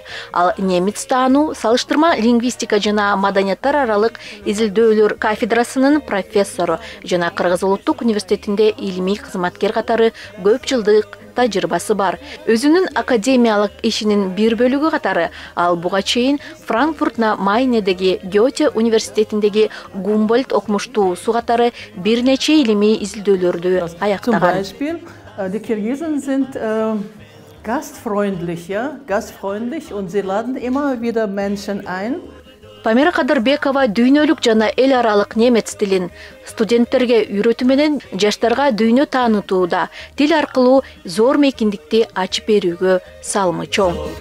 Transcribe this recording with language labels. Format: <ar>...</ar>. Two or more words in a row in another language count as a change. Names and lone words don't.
<ky>Ал немец таануу, салыштырма лингвистика жана маданияттар аралык изилдөөлөр кафедрасынын профессору жана Кыргыз улуттук университетинде илимий кызматкер катары көп жылдык тажрыйбасы бар. Өзүнүн академиялык ишинин бир бөлүгү катары ал буга чейин Франкфурт на Майнедеги Гёте университетиндеги Гумбольдт окумуштуусу катары бир нече илимий изилдөөлөрдү аяктаган.</ky> <de>Die Kirgisen sind gastfreundlich und sie laden immer wieder Menschen ein.</de> <ky>Памира Кадырбекова дүйнөлүк жана эл аралык немец тилин студенттерге үйрөтүү менен жаштарга дүйнө таанытууда тил аркылуу зор мейкиндикти ачып берүүгө салымы чоң.</ky>